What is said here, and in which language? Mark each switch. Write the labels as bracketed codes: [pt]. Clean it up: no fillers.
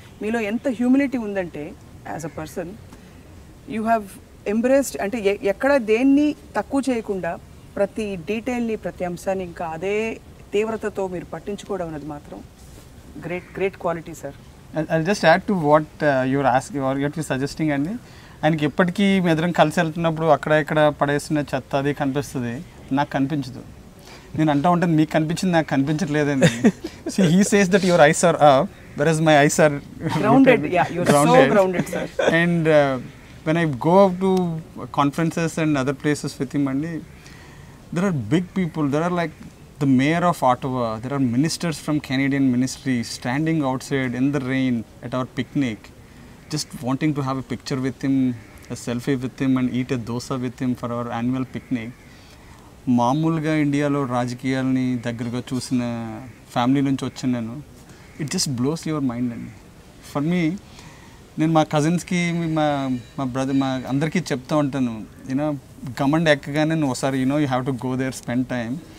[te] మీలో ఎంత హ్యూమిలిటీ ఉందంటే [en] as a person you have embraced, [te] అంటే ఎక్కడ దేన్ని తక్కువ చేయకుండా ప్రతి డీటెయిల్ని, ప్రతి అంశాన్ని ఇంకా అదే తీవ్రతతో మీరు పట్టించుకోవడం అనేది మాత్రం great quality sir. [en] I'll just add to what you're asking or you're suggesting అండి. [te] ఆయనకి ఎప్పటికీ మెదరం కలిసి వెళ్తున్నప్పుడు అక్కడ ఇక్కడ పడేసిన చెత్త అది కనిపిస్తుంది, నాకు కనిపించదు. నేను అంటూ ఉంటాను మీకు కనిపించింది నాకు కనిపించట్లేదండి. [en] See, he says that your eyes are up, whereas my eyes are grounded. Yeah, you're so grounded, sir. And when I go out to conferences and other places with him, and there are big people. There are like the mayor of Ottawa. There are ministers from Canadian ministry standing outside in the rain at our picnic, just wanting to have a picture with him, a selfie with him, and eat a dosa with him for our annual picnic. [te] మామూలుగా ఇండియాలో రాజకీయాలని దగ్గరగా చూసిన family నుంచి వచ్చాను నేను. [en] It just blows your mind అండి. For me, [te] నేను మా కజిన్స్కి మా బ్రదర్ మా అందరికీ చెప్తూ ఉంటాను, [en] you know [te] గమండ్ ఎక్కగానే నువ్వు ఒకసారి [en] You have to go there, spend time.